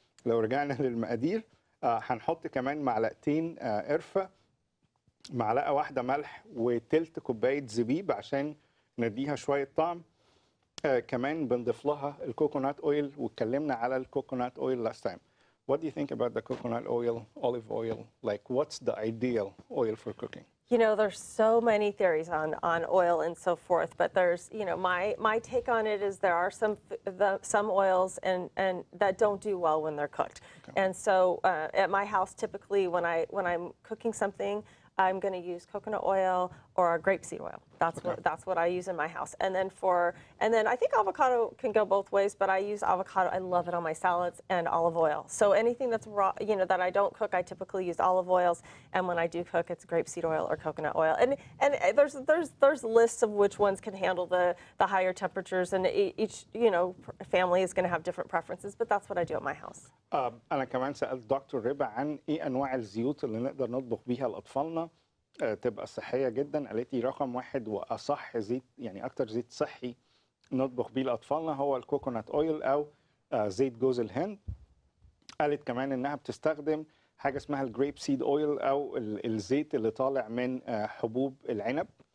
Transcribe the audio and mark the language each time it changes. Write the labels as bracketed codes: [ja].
[ar] لو رجعنا للمقادير هنحط كمان معلقتين قرفة، معلقة واحدة ملح، وتلت كوباية زبيب عشان نديها شوية طعم. كمان بنضيف لها الكوكونات اويل، واتكلمنا على الكوكونات اويل [en] last time. What do you think about the coconut oil, olive oil? Like, what's the ideal oil for cooking? You know, there's so many theories on oil and so forth, but there's, you know, my take on it is there are some oils and that don't do well when they're cooked. Okay. And so at my house, typically when I'm cooking something, I'm going to use coconut oil or grapeseed oil. That's what I use in my house. And then I think avocado can go both ways, but I use avocado. I love it on my salads, and olive oil. So anything that's raw, you know, that I don't cook, I typically use olive oils, and when I do cook, it's grapeseed oil or coconut oil. And there's lists of which ones can handle the higher temperatures, and each, you know, family is going to have different preferences, but that's what I do at my house. [ar] أنا كمان سألت دكتور ربا عن إيه أنواع الزيوت اللي نقدر نطبخ بيها لأطفالنا تبقى صحية جدا. قالت لي رقم 1 وأصح زيت، يعني أكتر زيت صحي نطبخ بيه لأطفالنا هو الكوكونات أويل أو زيت جوز الهند. قالت كمان إنها بتستخدم حاجة اسمها الجريب سيد أويل أو الزيت اللي طالع من حبوب العنب.